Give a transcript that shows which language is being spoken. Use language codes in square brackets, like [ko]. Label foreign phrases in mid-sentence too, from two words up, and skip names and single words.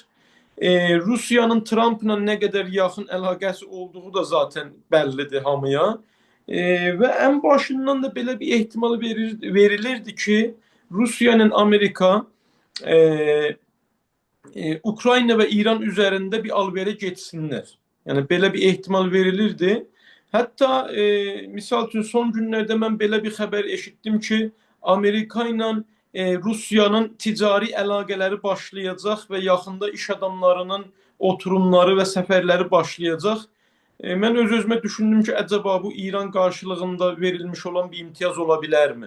[az] Rusiyanın Trump'la nə qədər yaxın əlaqəsi olduğu da zaten bəllidir hamıya. Və ən başından da belə bir ehtimal verilirdi ki, Rusiyanın Amerika Ukrayna [tr] ve İran üzerinde bir alvere geçsinler. Yani böyle bir ihtimal verilirdi. [az] Hatta misal üçün [tr] son günlerde [az] mən belə bir xəbər eşitdim ki, Amerika ilə Rusiyanın ticari əlaqələri başlayacaq və yaxında iş adamlarının oturumları və səfərləri başlayacaq. Mən öz-özümə düşündüm ki, əcəba bu İran qarşılığında verilmiş olan bir imtiyaz ola bilərmi?